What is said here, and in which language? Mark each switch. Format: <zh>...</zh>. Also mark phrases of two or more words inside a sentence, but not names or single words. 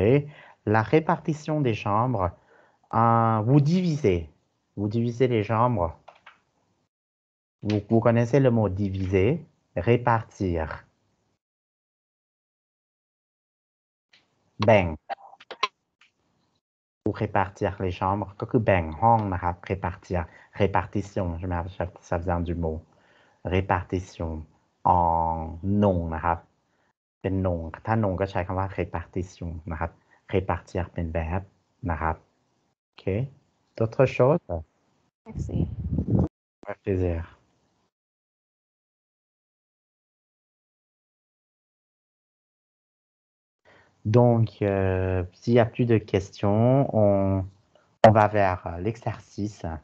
<fr>La répartition des chambres. Vous divisez les chambres. Vous connaissez le mot diviser, répartir. Bang. Pour répartir les chambres,</fr> <th>ก็คือแบ่งห้องนะครับ</th> <fr>répartir répartition</fr> <th>ใช่ไหมครับ</th> <fr>ça vient du mot répartition en nom</fr> <th>นะครับเป็น nom ถ้า nom ก็ใช้คำว่า répartition นะครับ répartir เป็น verb นะครับโอเค</th> <fr>d'autres choses Merci. Avec plaisir. Donc, s'il n'y a plus de questions, on va vers l'exercice.</fr>